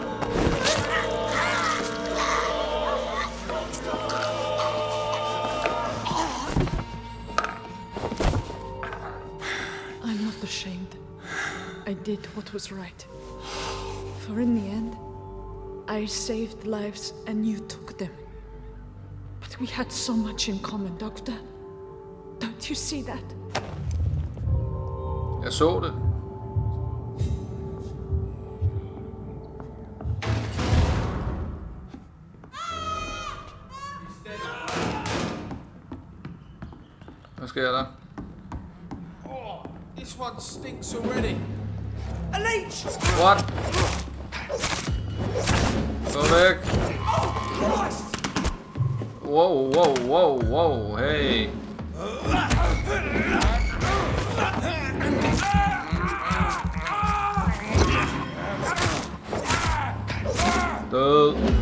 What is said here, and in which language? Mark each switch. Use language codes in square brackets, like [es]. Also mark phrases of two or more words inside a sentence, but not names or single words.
[en] I'm not ashamed. I did what was right. For in the end, I saved lives and you took them. But we had so much in common, Doctor. Don't you see that? [da] Jeg så det. Hvad sker der? [en] Oh, this one stinks already. A leech! What? [da] Gå væk. [en] Wow, wow, wow, wow, hey. [da] Død.